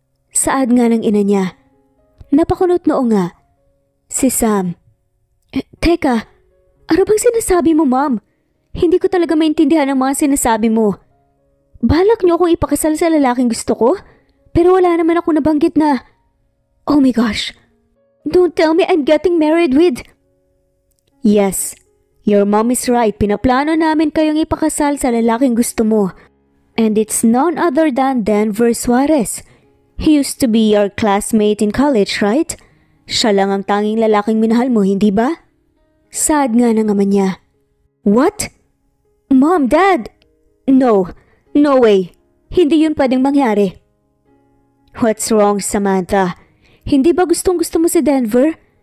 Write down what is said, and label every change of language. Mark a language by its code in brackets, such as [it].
[tl] Saad nga ng ina niya. Napakunot noo nga. Si Sam. Teka, ano bang sinasabi mo, Mom? Hindi ko talaga maintindihan ang mga sinasabi mo. Balak niyo akong ipakasal sa lalaking gusto ko? Pero wala naman ako nabanggit na... [en] Oh my gosh! Don't tell me I'm getting married with... Yes, your mom is right. [tl] Pinaplano namin kayong ipakasal sa lalaking gusto mo. [en] And it's none other than Denver Suarez. He used to be your classmate in college, right? [tl] Siya lang ang tanging lalaking minahal mo, hindi ba? Sad nga ng ama niya. [en] What? Mom, Dad! No. No way. [tl] Hindi yun pwedeng mangyari. [en] What's wrong, [tl] Samantha? Hindi ba gustong-gusto mo si Denver?